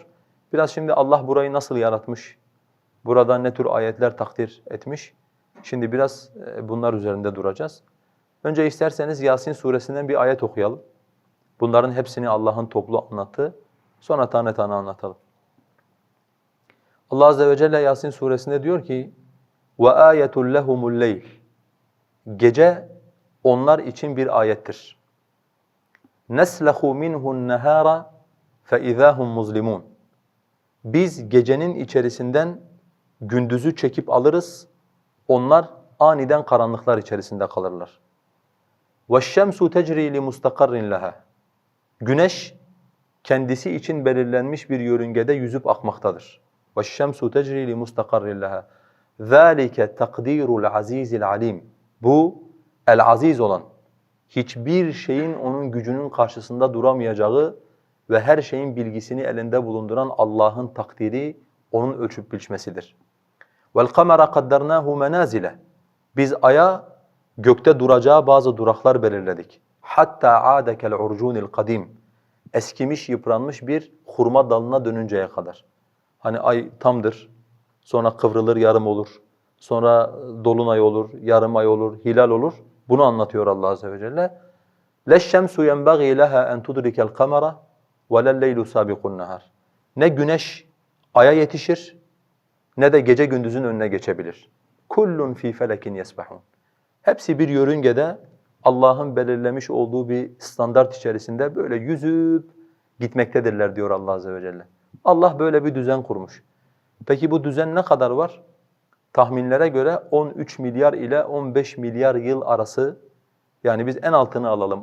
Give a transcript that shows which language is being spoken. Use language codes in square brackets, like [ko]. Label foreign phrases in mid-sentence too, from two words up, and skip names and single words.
[tr] Biraz şimdi Allah burayı nasıl yaratmış, burada ne tür ayetler takdir etmiş, şimdi biraz bunlar üzerinde duracağız. Önce isterseniz Yasin suresinden bir ayet okuyalım. Bunların hepsini Allah'ın toplu anlattığı, sonra tane tane anlatalım. [ar] الله عز وجل [tr] Yasin suresinde diyor ki: [ar] وَآيَةٌ لَهُمُ اللَّيْلِ [tr] Gece onlar için bir ayettir. [ar] نَسْلَخُ مِنْهُ النَّهَارَ فَإِذَا هُمْ مُظْلِمُونَ [tr] Biz gecenin içerisinden gündüzü çekip alırız, onlar aniden karanlıklar içerisinde kalırlar. [ar] وَالشَّمْسُ تَجْرِي لِمُسْتَقَرٍ لَهَا [tr] Güneş kendisi için belirlenmiş bir yörüngede yüzüp akmaktadır. [ar] وَالشَّمْسُ تَجْرِي لِمُسْتَقَرٍ لَهَا ذَٰلِكَ تَقْدِيرُ الْعَز۪يزِ الْعَل۪يمِ [tr] Bu, el-aziz olan, hiçbir şeyin onun gücünün karşısında duramayacağı ve her şeyin bilgisini elinde bulunduran Allah'ın takdiri, onun ölçüp biçmesidir. [ar] وَالْقَمَرَ قَدَّرْنَاهُ مَنَازِلَ [tr] Biz aya gökte duracağı bazı duraklar belirledik. Hatta [ar] عَادَ كَالْعُرْجُونِ الْقَدِيمِ [tr] Eskimiş, yıpranmış bir hurma dalına dönünceye kadar. Hani ay tamdır, sonra kıvrılır, yarım olur. Sonra dolunay olur, yarım ay olur, hilal olur. Bunu anlatıyor [ar] الله عز وجل. لَشَّمْسُ يَنْبَغِي لَهَا اَنْ تُدْرِكَ الْقَمَرَ وَلَا اللَّيْلُ سَابِقُ النَّهَارِ [tr] Ne güneş aya yetişir, ne de gece gündüzün önüne geçebilir. [ar] كُلٌّ ف۪ي فَلَكٍ يَسْبَحُونَ [tr] Hepsi bir yörüngede Allah'ın belirlemiş olduğu bir standart içerisinde böyle yüzüp gitmektedirler diyor [ar] الله عز وجل. [tr] Allah böyle bir düzen kurmuş. Peki bu düzen ne kadar var? Tahminlere göre 13 milyar ile 15 milyar yıl arası, yani biz en altını alalım.